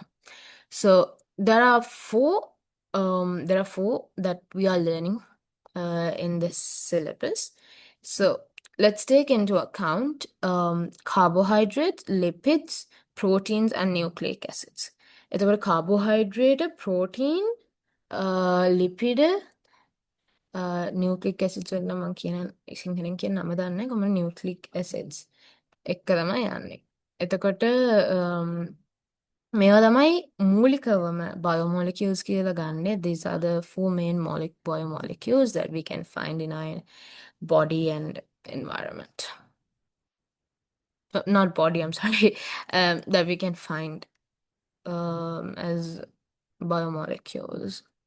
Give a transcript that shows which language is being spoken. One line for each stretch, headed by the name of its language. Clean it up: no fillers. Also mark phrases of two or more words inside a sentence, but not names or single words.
English: So there are four that we are learning in this syllabus. So let's take into account carbohydrates, lipids, proteins, and nucleic acids.
Sinhala: එතකොට
English: carbohydrate, protein, lipid, nucleic acids
Sinhala: වල නම් මම කියන සිංහලෙන් කියන නම දන්නේ නැහැ. කොහොමද
English: nucleic acids
Sinhala: එක තමයි යන්නේ. එතකොට මේවා තමයි මූලිකවම biomolecules කියලා ගන්නෙ.
English: These are the four main biomolecules that we can find in our body and environment. Not body, I'm sorry. That we can find as biomolecules.